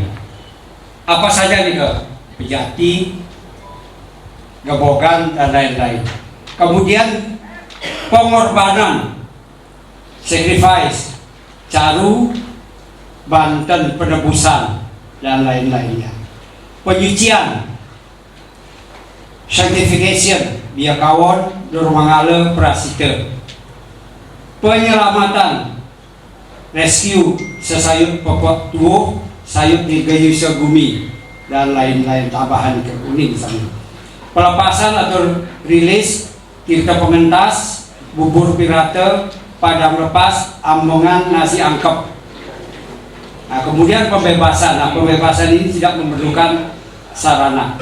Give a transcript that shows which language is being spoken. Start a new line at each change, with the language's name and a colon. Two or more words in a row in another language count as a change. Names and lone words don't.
Indonesian: Apa saja nih ke pejati, gebogan dan lain-lain. Kemudian pengorbanan, sacrifice, caru, Banten penebusan dan lain-lainnya. Penyucian, sanctification, biakawon, Nurmangala, Prasita. Penyelamatan, rescue, sesayut pokok tubuh, sayut dirgayu segumi dan lain-lain tambahan ke kuning sana. Pelepasan atau rilis, tirta pengentas, bubur pirata, padang lepas, ambongan, nasi angkep. Nah, kemudian pembebasan. Nah, pembebasan ini tidak memerlukan sarana.